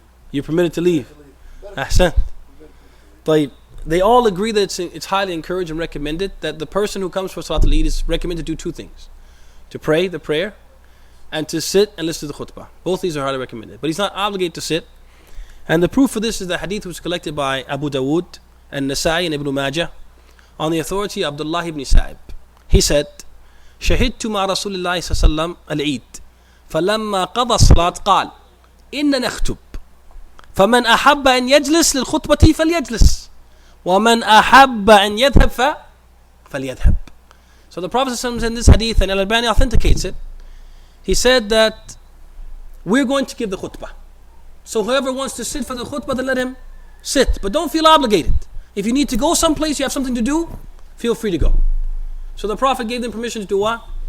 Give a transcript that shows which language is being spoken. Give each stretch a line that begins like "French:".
English: You're permitted to leave. Ahsan. They all agree that it's highly encouraged and recommended that the person who comes for Salat al-Eid is recommended to do 2 things. To pray the prayer and to sit and listen to the khutbah. Both these are highly recommended. But he's not obligated to sit. And the proof for this is the hadith was collected by Abu Dawood and Nasa'i and Ibn Majah on the authority of Abdullah ibn Sa'ib. He said,
Arabic: شهدت مع رسول الله صلى الله عليه وسلم العيد فلما قضى الصلاة قال إن نخطب فمن أحب أن يجلس للخطبة فليجلس ومن أحب أن يذهب فليذهب.
English: So the Prophet ﷺ in this hadith, and al-Albani authenticates it, he said that we're going to give the khutbah. So whoever wants to sit for the khutbah, then let him sit. But don't feel obligated. If you need to go someplace, you have something to do, feel free to go. So the Prophet gave them permission to do what?